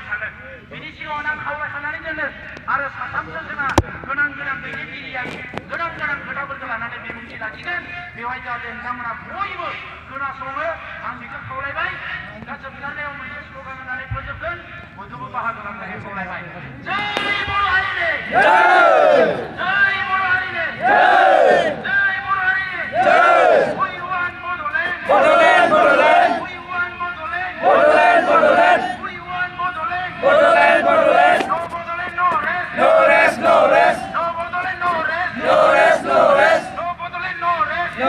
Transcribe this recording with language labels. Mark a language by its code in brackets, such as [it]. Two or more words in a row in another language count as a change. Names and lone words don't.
[brx] थाङो बिनि सिगाङावनो आं खावलायखानानै दोनो आरो साथामसो जोंहा गोनां गोनां दैदेनगिरियारि गोनां गोनां खोथाफोरखौ लानानै बिबुंथि लाखिगोन बेवहाय जाहाथे नोंथांमोना बयबो खोनासङो आं बेखौ खावलायबाय दा जोबनायाव मोनसे स्ल'गान होनानै फोजोबगोन बयखौबो बाहागो लानानै खावलायबाय जय बर' हारिनि जय बर' हारिनि जय बर' हारिनि [en] We want Bodoland! Bodoland, Bodoland! We want Bodoland! Bodoland, Bodoland! We want Bodoland! Bodoland, Bodoland! No Bodoland, no rest! No rest, no rest! No Bodoland, no rest! No rest, no rest! No Bodoland, no rest!